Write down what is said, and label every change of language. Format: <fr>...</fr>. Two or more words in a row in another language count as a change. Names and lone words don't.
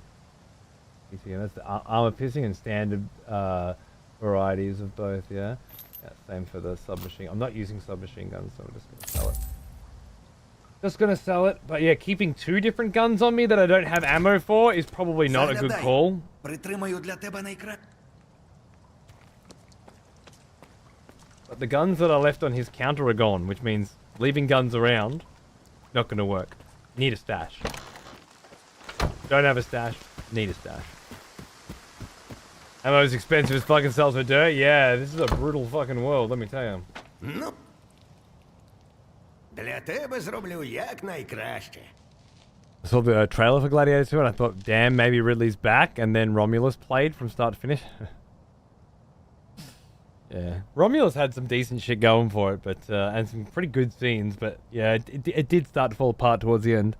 <en>ETM, that's the armor piercing and standard varieties of both, yeah? Yeah, same for the submachine. I'm not using submachine guns, so I'm just gonna sell it. Just gonna sell it, but yeah, keeping two different guns on me that I don't have ammo for is probably not a good call.</en> <uk>Притримаю для тебе найкраще.</uk> <en>But the guns that are left on his counter are gone, which means leaving guns around, not gonna work. Need a stash. Don't have a stash, need a stash. Ammo's expensive as fucking sells for dirt? Yeah, this is a brutal fucking world, let me tell you.</en> <uk>Ну, для тебе зроблю якнайкраще.</uk> <en>I saw the trailer for Gladiator 2 and I thought, damn, maybe Ridley's back, and then Romulus played from start to finish. Yeah, Romulus had some decent shit going for it, but and some pretty good scenes, but yeah, it did start to fall apart towards the end.</en>